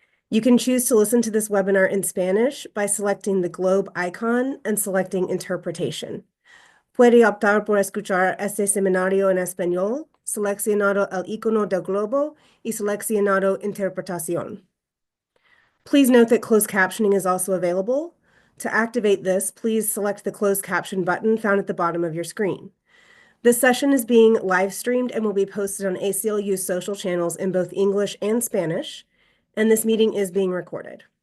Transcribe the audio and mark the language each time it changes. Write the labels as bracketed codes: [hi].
[en] You can choose to listen to this webinar in Spanish by selecting the globe icon and selecting interpretation. [es] Puede optar por escuchar este seminario en español, seleccionado el icono del globo y seleccionado interpretación. [en] Please note that closed captioning is also available. To activate this, please select the closed caption button found at the bottom of your screen. This session is being live streamed and will be posted on ACLU's social channels in both English and Spanish, and this meeting is being recorded.